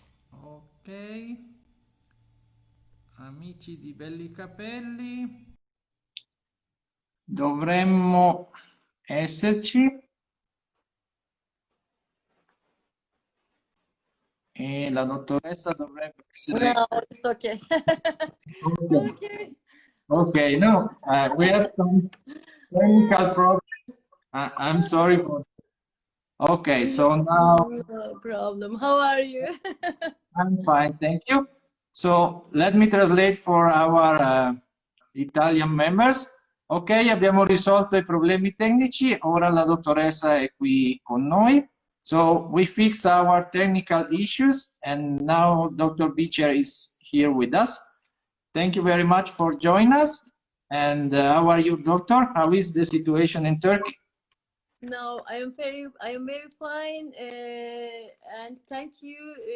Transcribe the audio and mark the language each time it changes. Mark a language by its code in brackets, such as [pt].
[it] Ok, amici di belli capelli, dovremmo esserci e la dottoressa dovrebbe essere. [en] No, it's okay. Okay. Okay. Okay, no, we have some technical problems. I'm sorry for. Okay, so now No problem. How are you? I'm fine, thank you. So let me translate for our Italian members. [it] Ok, abbiamo risolto i problemi tecnici, ora la dottoressa è qui con noi. [en] So we fix our technical issues and now Dr. Bicer is here with us. Thank you very much for joining us. And how are you, doctor? How is the situation in Turkey? No, I am very fine, and thank you.